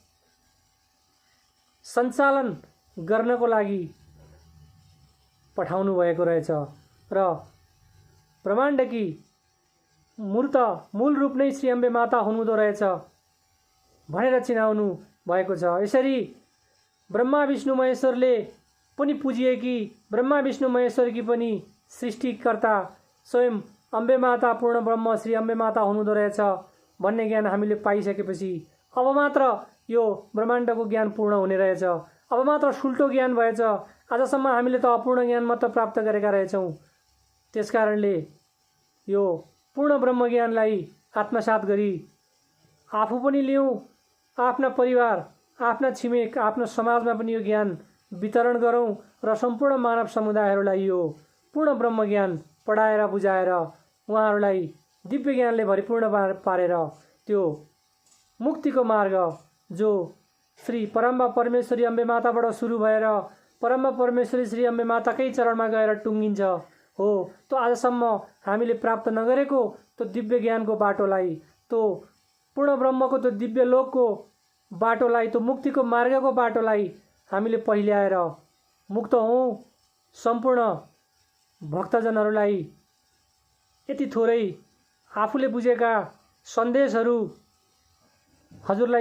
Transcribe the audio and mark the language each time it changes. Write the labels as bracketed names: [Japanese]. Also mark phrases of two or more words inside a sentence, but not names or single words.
[Nepali] सञ्चालन गर्नको लागि पठाउनु भएको रहेछ र ब्रह्माण्डकी मूल रूप नै श्री अम्बे माता हुनुहुँदो रहेछ भनेर चिनाउनु भएको छ। यसरी ब्रह्मा विष्णु महेश्वरले पनि पुजिएकी, ब्रह्मा विष्णु महेश्वरकी पनि सृष्टिकर्ता स्वयं अम्बे माता पूर्ण ब्रह्म श्री अम्बे माता हुनुहुँदो रहेछ भन्ने ज्ञान हामीले पाइसकेपछि अब मात्र यो ब्रह्माण्डको ज्ञान पूर्ण हुने रहेछ, अब मात्र सुल्टो ज्ञान भएछ। आजसम्म हामीले त अपूर्ण ज्ञान मात्र प्राप्त गरेका रहेछौँ। त्यसकारणले यो पूर्ण ब्रह्म ज्ञानलाई आत्मसात गरी आफू पनि लियौँ, आफ्ना परिवार, आफ्ना छिमेक, आफ्नो समाजमा पनि यो ज्ञान वितरण गरौँ र सम्पूर्ण मानव समुदायहरूलाई यो पूर्ण ब्रह्मज्ञान पढाएर बुझाएर उहाँहरूलाई दिव्य ज्ञानले भरिपूर्ण पारेर त्यो मुक्तिको मार्ग जो श्री परम्बा परमेश्वरी अम्बे माताबाट सुरु भएर परम्बा परमेश्वरी श्री अम्बे माताकै चरणमा गएर टुङ्गिन्छ हो, त्यो आजसम्म हामीले प्राप्त नगरेको त्यो दिव्य ज्ञानको बाटोलाई, त्यो पूर्ण ब्रह्मको त्यो दिव्य लोकको बाटोलाई, त्यो मुक्तिको मार्गको बाटोलाई हामीले पहिल्याएर मुक्त हौँ। सम्पूर्ण भक्तजनहरूलाई यति थोरै आफूले बुझेका सन्देशहरू हजुरलाई